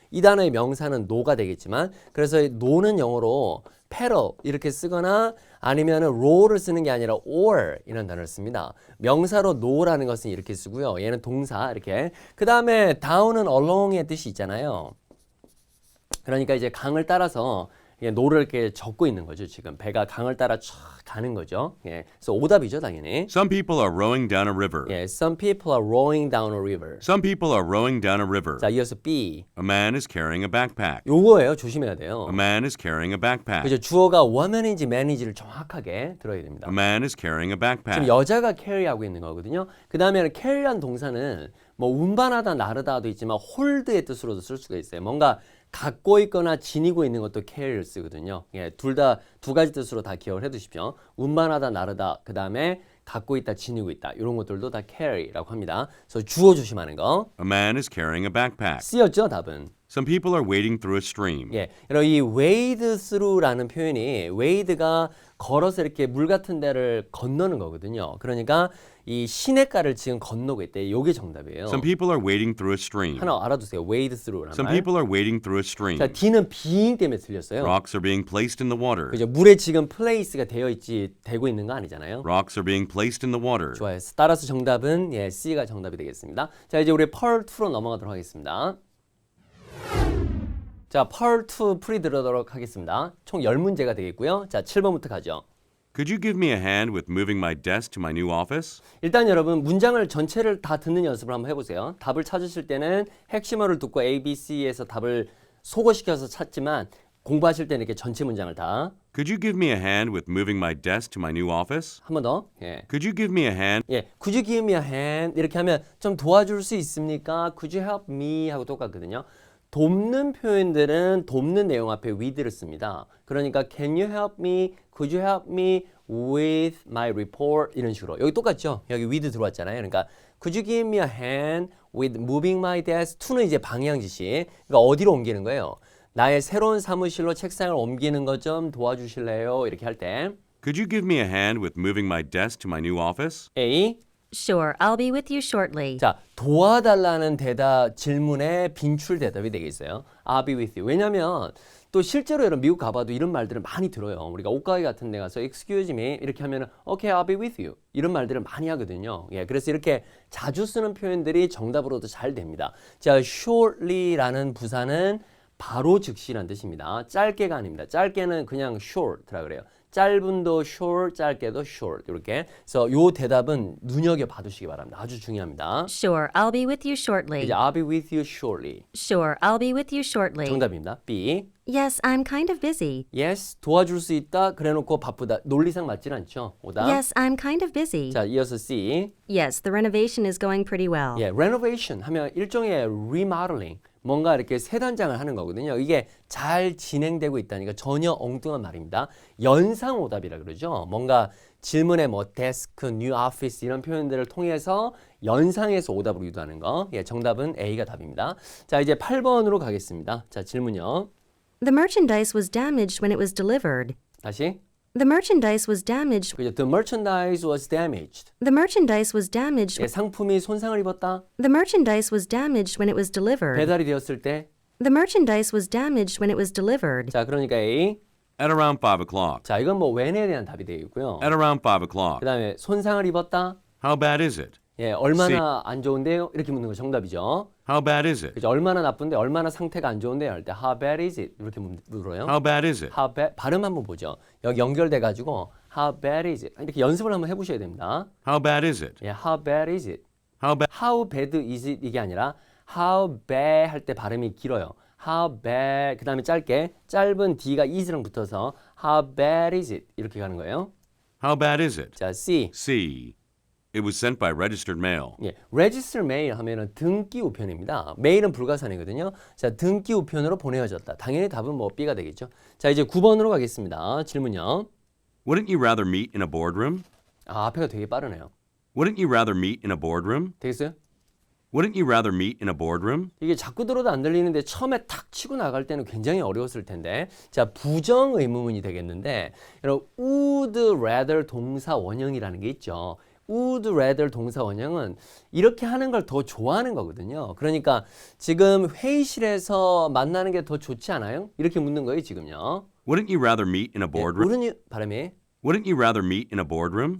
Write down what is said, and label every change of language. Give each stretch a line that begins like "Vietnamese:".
Korean: 이 단어의 명사는 노가 되겠지만 그래서 노는 영어로 paddle 이렇게 쓰거나 아니면은 row를 쓰는 게 아니라 oar 이라는 단어를 씁니다. 명사로 no라는 것은 이렇게 쓰고요. 얘는 동사 이렇게. 그 다음에 down은 along의 뜻이 있잖아요. 그러니까 이제 강을 따라서 노를 이렇게 젓고 있는 거죠. 지금 배가 강을 따라 쫙 가는 거죠. 예, 그래서 오답이죠, 당연히.
English: Some people are rowing down a river. 예, some people are rowing down a river. Some people are rowing down a river.
Korean: 자, 이어서 B.
English: A man is carrying a backpack.
Korean: 요거예요. 조심해야 돼요.
English: A man is carrying a backpack.
Korean: 그죠? 주어가 woman인지 man인지를 정확하게 들어야 됩니다.
English: A man is carrying a
Korean: 지금
English: backpack.
Korean: 여자가 carry하고 있는 거거든요. 그 다음에는 carry란 동사는 뭐 운반하다, 나르다도 있지만 hold의 뜻으로도 쓸 수가 있어요. 뭔가 갖고 있거나 지니고 있는 것도 carry를 쓰거든요. 예, 둘 다 두 가지 뜻으로 다 기억을 해두십시오. 운반하다, 나르다, 그 다음에 갖고 있다, 지니고 있다. 이런 것들도 다 carry라고 합니다. 그래서 주어 조심하는 거.
English: A man is carrying a backpack.
Korean: C였죠, 답은.
English: Some people are wading through a stream.
Korean: 예, 여러분 이 wade through라는 표현이 wade가 걸어서 이렇게 물 같은 데를 건너는 거거든요. 그러니까 이 시냇가를 지금 건너고 있대. 이게 정답이에요.
English: Some people are wading through a stream.
Korean: 하나 알아두세요. wade through라는
English: Some
Korean: 말.
English: people are wading through a stream.
Korean: 자, D는 being 때문에 틀렸어요.
English: Rocks are being placed in the water.
Korean: 그죠? 물에 지금 place가 되고 있는 거 아니잖아요.
English: Rocks are being placed in the water.
Korean: 좋아요. 따라서 정답은 예, C가 정답이 되겠습니다. 자, 이제 우리 Part 2로 넘어가도록 하겠습니다. 자, Part 2 풀이 들어도록 하겠습니다. 총 10문제가 되겠고요. 자, 7번부터 가죠.
English: Could you give me a hand with moving my desk to my new office?
Korean: 일단 여러분 문장을 전체를 다 듣는 연습을 한번 해보세요. 답을 찾으실 때는 핵심어를 듣고 A, B, C에서 답을 소거시켜서 찾지만 공부하실 때는 이렇게 전체 문장을 다 한 번
English: Could you give me a hand with moving my desk to my new office?
Korean: 더. 예.
English: Could you give me a hand? 예. Could you give me a hand?
Korean: 이렇게 하면 좀 도와줄 수 있습니까?
English: Could you help me?
Korean: 하고 똑같거든요. 돕는 표현들은 돕는 내용 앞에 with를 씁니다.
English: 그러니까 can you help me? Could you help me with my report?
Korean: 이런 식으로. 여기 똑같죠? 여기 with 들어왔잖아요. 그러니까
English: could you give me a hand with moving my desk?
Korean: to는 이제 방향 지시. 그러니까 어디로 옮기는 거예요? 나의 새로운 사무실로 책상을 옮기는 것 좀 도와주실래요? 이렇게 할 때
English: Could you give me a hand with moving my desk to my new office? A Sure, I'll be with you shortly.
Korean: 자, 도와달라는 대답, 질문에 빈출 대답이 되겠어요.
English: I'll be with you.
Korean: 왜냐면 또 실제로 여러분 미국 가봐도 이런 말들을 많이 들어요. 우리가 옷가게 같은 데 가서
English: excuse me
Korean: 이렇게 하면은
English: okay, I'll be with you.
Korean: 이런 말들을 많이 하거든요. 예, 그래서 이렇게 자주 쓰는 표현들이 정답으로도 잘 됩니다. 자, shortly라는 부사는 바로 즉시란 뜻입니다. 짧게가 아닙니다. 짧게는 그냥 short라 그래요. 짧은도 short, 짧게도 short 이렇게. 그래서 요 대답은 눈여겨 봐두시기 바랍니다. 아주 중요합니다.
English: Sure, I'll be with you shortly.
Korean: 이제
English: I'll be with you shortly. Sure, I'll be with you shortly.
Korean: 정답입니다. B.
English: Yes, I'm kind of busy.
Korean: Yes, 도와줄 수 있다. 그래놓고 바쁘다. 논리상 맞진 않죠. 오답.
English: Yes, I'm kind of busy.
Korean: 자, 이어서 C.
English: Yes, the renovation is going pretty well.
Korean: 예, renovation 하면 일종의 remodeling. 뭔가 이렇게 새 단장을 하는 거거든요. 이게 잘 진행되고 있다니까 전혀 엉뚱한 말입니다. 연상 오답이라 그러죠. 뭔가 질문에 뭐 desk, new office 이런 표현들을 통해서 연상해서 오답으로 유도하는 거. 예, 정답은 A가 답입니다. 자, 이제 8번으로 가겠습니다. 자, 질문요.
English: The merchandise was damaged when it was delivered.
Korean: 다시.
English: The merchandise was damaged.
Korean: 그죠?
English: The merchandise was damaged. The merchandise was damaged.
Korean: 예, 상품이 손상을 입었다.
English: The merchandise was damaged when it was delivered.
Korean: 배달이 되었을 때.
English: The merchandise was damaged when it was delivered.
Korean: 자, 그러니까 A.
English: At around 5 o'clock.
Korean: 자, 이건 뭐 when에 대한 답이 되겠고요.
English: At around 5 o'clock.
Korean: 그 다음에 손상을 입었다.
English: How bad is it?
Korean: 예, 얼마나 안 좋은데요? 이렇게 묻는 거 정답이죠.
English: How bad is it?
Korean: 그죠? 얼마나 나쁜데, 얼마나 상태가 안 좋은데요? 할 때
English: How bad is it?
Korean: 이렇게 물어요.
English: How bad is it? How bad,
Korean: 발음 한번 보죠. 여기 연결돼가지고
English: How bad is it?
Korean: 이렇게 연습을 한번 해보셔야 됩니다.
English: How bad is it? 예, How bad is it? How bad? How bad is it?
Korean: 이게 아니라
English: How bad
Korean: 할 때 발음이 길어요. How bad, 그 다음에 짧게 짧은 D가 is랑 붙어서
English: How bad is it?
Korean: 이렇게 가는 거예요.
English: How bad is it?
Korean: 자, C. C.
English: It was sent by registered mail.
Korean: 예, register mail 하면은 등기 우편입니다. 메일은 불가산이거든요. 자, 등기 우편으로 보내어졌다. 당연히 답은 뭐 B가 되겠죠. 자, 이제 9번으로 가겠습니다. 질문요.
English: Wouldn't you rather meet in a boardroom?
Korean: 아, 앞에가 되게 빠르네요.
English: Wouldn't you rather meet in a boardroom?
Korean: 되겠어요?
English: Wouldn't you rather meet in a boardroom?
Korean: 이게 자꾸 들어도 안 들리는데 처음에 탁 치고 나갈 때는 굉장히 어려웠을 텐데. 자, 부정 의문문이 되겠는데, 여러분 would rather 동사 원형이라는 게 있죠. would rather 동사 원형은 이렇게 하는 걸 더 좋아하는 거거든요. 그러니까 지금 회의실에서 만나는 게 더 좋지 않아요? 이렇게 묻는 거예요, 지금요.
English: Wouldn't you rather meet in a boardroom? wouldn't you,
Korean: 발음이
English: Wouldn't you rather meet in a boardroom?